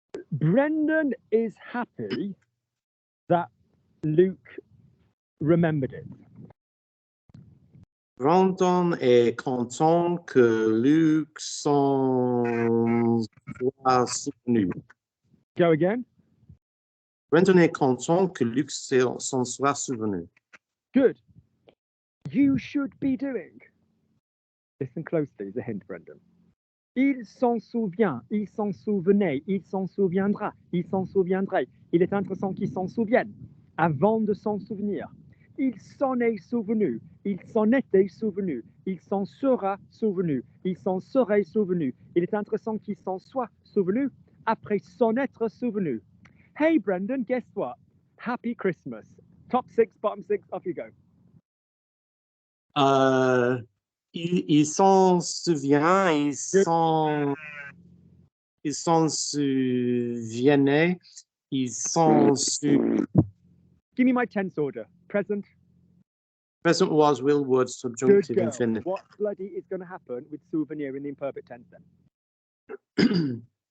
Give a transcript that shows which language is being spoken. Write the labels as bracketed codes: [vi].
[en] Brendan is happy that Luke remembered it. [fr] Brandon est content que Luke s'en soit souvenu. [en] Go again. [fr] Brandon est content que Luke s'en soit souvenu. [en] Good. You should be doing. Listen closely, it's a hint, Brendan. [fr] Il s'en souvient, il s'en souvenait, il s'en souviendra, il s'en souviendrait. Il est intéressant qu'il s'en souvienne avant de s'en souvenir. Il s'en est souvenu, il s'en était souvenu, il s'en sera souvenu, il s'en serait souvenu. Il est intéressant qu'il s'en soit souvenu après s'en être souvenu. [en] Hey, Brendan, guess what? Happy Christmas. Top 6, bottom 6, off you go. [fr] Il s'en souvient, il s'en souvenait, il s'en [en] Give me my tense order. Present. Present was, will, would, subjunctive, infinitive. What bloody is going to happen with souvenir in the imperfect tense then?